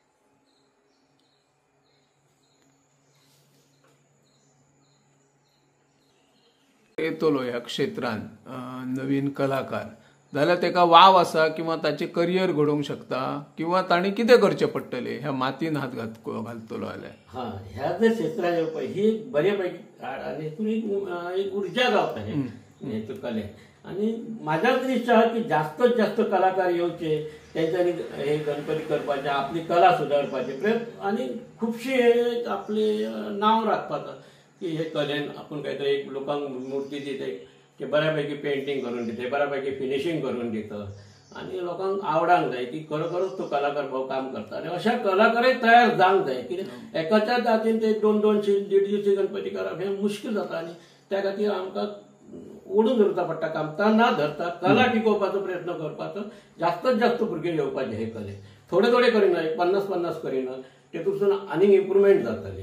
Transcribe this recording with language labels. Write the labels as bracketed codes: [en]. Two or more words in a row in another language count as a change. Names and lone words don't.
[kok] येतलो ह्या क्षेत्रांत नवीन कलाकार जाल्यार तेका वाव आसा किंवा ताचे करियर घडोवंक शकता किंवा ताणी कितें करचें पडटलें ह्या मातीन हात घालतलो जाल्यार [mr] ह्या जर क्षेत्रात येवपाक ही बऱ्यापैकी आणि एक उर्जा गावता हे कले आणि माझ्या तरी इच्छा आहे की जास्तीत जास्त कलाकार येवचे त्यांच्यानी हे गणपती करपाचे आपली कला सुधारपाचे प्रयत्न आणि खूपशी आपले नाव राखपाचं की हे कलेन आपण काहीतरी एक लोकांक मूर्ती दिते की बऱ्यापैकी पेंटिंग [kok] करून दिते बऱ्यापैकी फिनिशिंग करून दितं आणि लोकांक आवडांक जाय की खरोखरच तो कलाकार भाऊ काम करता आणि अशा कलाकारय तयार जावंक जाय कित्याक एकाच्याच हातीन ते 200 150 गणपती करप हे मुश्कील जाता आणि त्या खातीर आमकां ओढून धरता पडटा कामता ना धरता कला टिकोवपाचो प्रयत्न करपाचो जास्तीत जास्त भुरगे येवपाचे हे कले थोडे थोडे करिना 50-50 करिना तेतून आनीक इम्प्रुवमेंट जातली